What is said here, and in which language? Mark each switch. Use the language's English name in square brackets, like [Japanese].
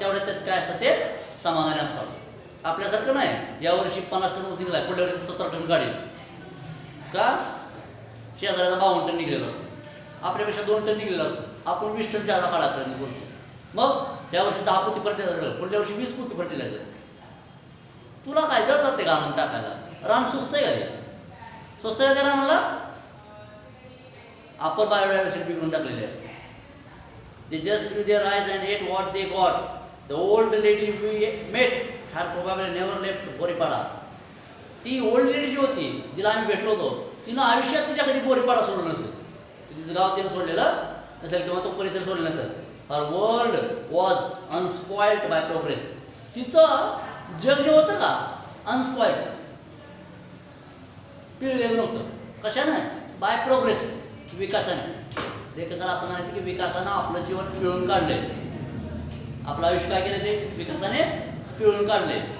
[Marathi] तेवढ्या त्यात काय असतं, ते समाधानी असतात. आपल्यासारखं नाही, यावर्षी 50 टन ऊस निघाला, पुढल्या वर्षी 70 टन काढेल का, शेजाऱ्याचा 52 टन निघलेला असतो, आपल्यापेक्षा 2 टन निघलेला असतो, आपण 20 टन जादा काढापर्यंत बोलतो. मग त्या वर्षी 10 पोती फर्टिलायझर, पुढल्या वर्षी 20 पोती फर्टिलायझर. तुला काय जड जाते का आणून टाकायला, रान स्वस्त आहे का, ते स्वस्त आहे त्या रानाला. आपण बायोडायव्हर्सिटी बिघडून टाकलेली आहे. [English] They just grew their eyes and ate what they got. The old lady we met had probably never left Boripada. [Marathi] ती ओल्ड लेडी जी होती, जिला आम्ही भेटलो होतो, तिनं आयुष्यात तिच्या कधी बोरीपाडा सोडलं नसेल. तिचं गाव तिनं सोडलेलं नसेल किंवा तो परिसर सोडलेला नसेल. [English] Her world was unspoiled by progress. [Marathi] तिचं जग जे होतं का, अनस्पॉइल्ड, पिळलेलं नव्हतं. कशाने, [English] by progress, [Marathi] विकासाने. लेखकाला असं म्हणायचं की विकासानं आपलं जीवन पिळून काढले, आपलं आयुष्य काय केलं, ते विकासाने पिळून काढले.